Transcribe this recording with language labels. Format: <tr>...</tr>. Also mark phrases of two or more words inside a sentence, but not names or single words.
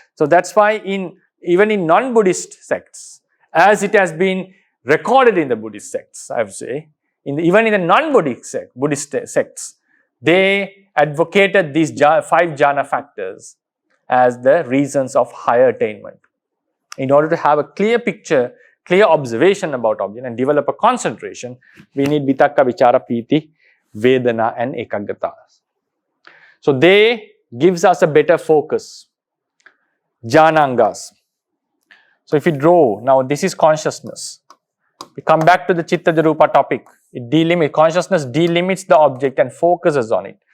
<en>So that's why even in non-Buddhist sects, as it has been recorded in the Buddhist sects, I would say, even in the non-Buddhist Buddhist sects, they advocated these 5 jhana factors as the reasons of higher attainment. In order to have a clear picture, clear observation about object and develop a concentration, we need</en> <pi>vitakka, vichara, piti, vedana</pi> <en>and ekaggata. So they gives us a better focus. Jhanangas. So if we draw, now this is consciousness. We come back to the</en> <pi>chitta rūpa</pi> <en>topic. Consciousness delimits the object and focuses on it.</en>